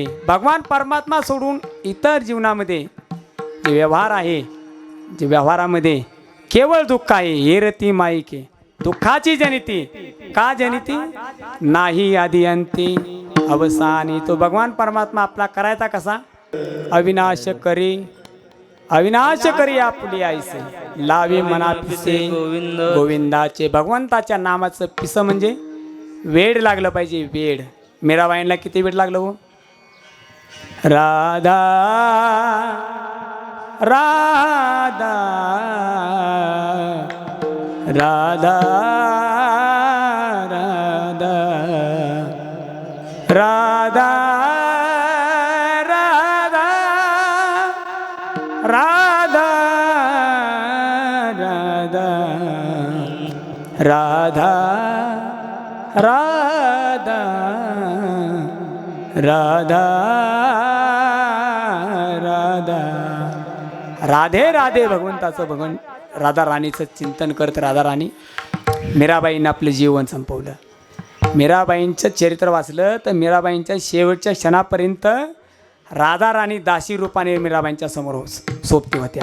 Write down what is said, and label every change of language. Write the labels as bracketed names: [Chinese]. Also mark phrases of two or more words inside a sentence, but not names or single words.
[Marathi] भगवान परमात्मा सोडून इतर जीवनामध्ये जे व्यवहार आहे, जे व्यवहारामध्ये केवळ दुःख आहे. हेरती माईके दुःखाची जनिती, का जनिती? नाही आदी अंती अवसानी. तो भगवान परमात्मा आपला करायचा कसा? अविनाश करी आपुली आईसे लावे मना पिसे गोविंदाचे. भगवंताच्या नामाचं पिस म्हणजे वेड लागलं पाहिजे, वेड. मीराबाईंना किती वेड लागलं हो? राधा राधा राधा राधा राधा राधा राधा राधा राधा राधा राधा. राधे राधे भगवंताचं भगवान राधा राणीचं चिंतन करत राधा राणी मीराबाईंनी आपलं जीवन संपवलं. मीराबाईंचं चरित्र वाचलं तर मीराबाईंच्या शेवटच्या क्षणापर्यंत राधा राणी दासी रूपाने मीराबाईंच्या समोर सोबती होत्या.